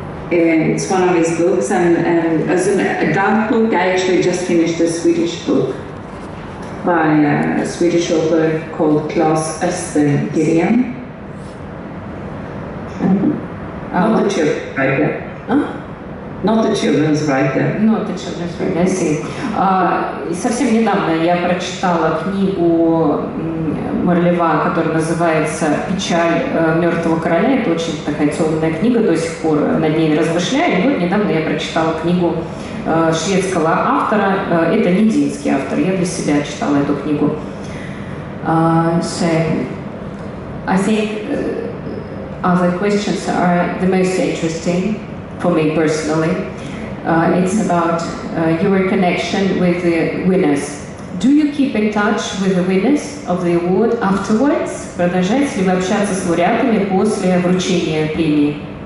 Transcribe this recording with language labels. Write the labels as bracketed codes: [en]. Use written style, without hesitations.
[en] It's one of his books, and as an adult book, I actually just finished a Swedish book by a Swedish author called Claes Östergren. Not the children's writer. Not the children's writer. Not the children's writer, I see. [ru] Совсем недавно я прочитала книгу Марлева, которая называется «Печаль мертвого короля». Это очень такая темная книга, до сих пор над ней размышляю. И вот недавно я прочитала книгу шведского автора. Это не детский автор, я для себя читала эту книгу. [en] So, I think other questions are the most interesting for me personally. It's about your connection with the winners. Do you keep in touch with the winners of the award afterwards? [ru] Продолжаете ли вы общаться с лауреатами после вручения премии?